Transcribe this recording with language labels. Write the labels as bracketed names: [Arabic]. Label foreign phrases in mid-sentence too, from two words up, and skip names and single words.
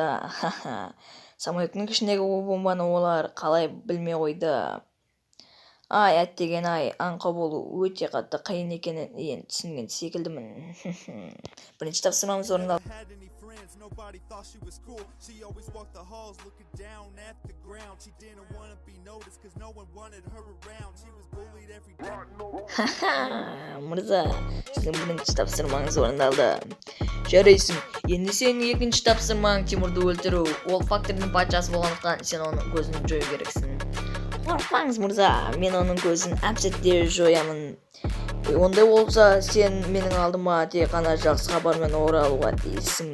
[Kazakh] Самолеттің ішіндегі бомбаны олар қалай білмей қойды? Ай, әттеген-ай, аңқау болу өте қатты қиын екенін енді түсінген секілдімін. Бірінші тапсырмамыз орындалды. [English] Nobody thought she was cool. She always walked the halls looking down at the ground. She didn't want to be noticed cause no one wanted her around. She was bullied every day. [Kazakh] Мырза, сіздің бірінші тапсырмаңыз орындалды. Жарайсың, енді сенің екінші тапсырмаң Тимурды өлтіру. Ол фактордың патшасы болғандықтан сен оның көзін жою керексің. Қорықпаңыз мырза, мен оның көзін әп-сәтте жоямын. Ондай болса, сен менің алдыма тек қана жақсы хабармен оралуға тиіссің.